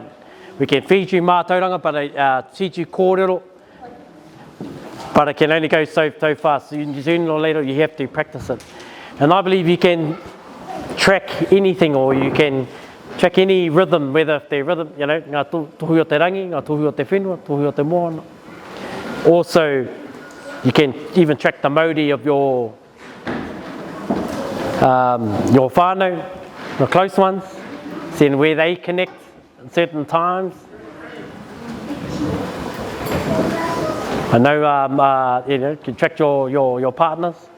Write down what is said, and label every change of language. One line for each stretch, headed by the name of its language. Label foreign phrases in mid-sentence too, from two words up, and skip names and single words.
English: We can feed you mātauranga, but teach you kōrero, but it can only go so fast. Sooner or later you have to practice it. And I believe you can track anything, or you can track any rhythm, whether if the rhythm, you know,
Māori: ngā tohu o te rangi, ngā tohu o te whenua, tohu o te moana.
English: Also, you can even track the mauri of your whānau, the close ones, seeing where they connect at certain times. I know, you know, you can track your partners.